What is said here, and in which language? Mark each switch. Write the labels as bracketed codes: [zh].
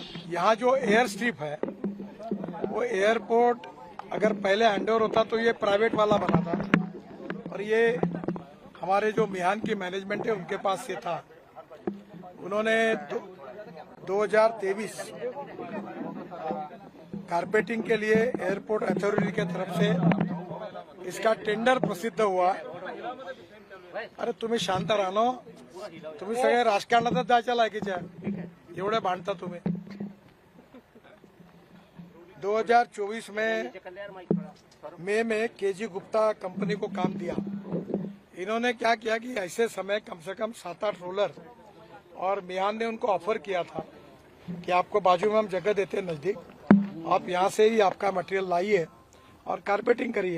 [hi] यहाँ जो air strip है वो एयरपोर्ट अगर पहले हैंडओवर होता तो ये प्राइवेट वाला बना था, और ये हमारे जो मिहान की मैनेजमेंट है उनके पास से था। उन्होंने 2023 कारपेटिंग के लिए एयरपोर्ट अथॉरिटी की तरफ से इसका टेंडर प्रसिद्ध हुआ। [mr] अरे तुम्ही शांत राहणो, तुम्ही सगळे राजकारणातच जायच्या लायकीच्या, एवढे भांडता तुम्ही। [hi] 2024 में मई में केजी गुप्ता कंपनी को काम दिया। इन्होंने क्या किया कि ऐसे समय कम से कम 7-8 रोलर, और मिहान ने उनको ऑफर किया था कि आपको बाजू में हम जगह देते हैं नजदीक, आप यहाँ से ही आपका मटेरियल लाइए और कारपेटिंग करिए।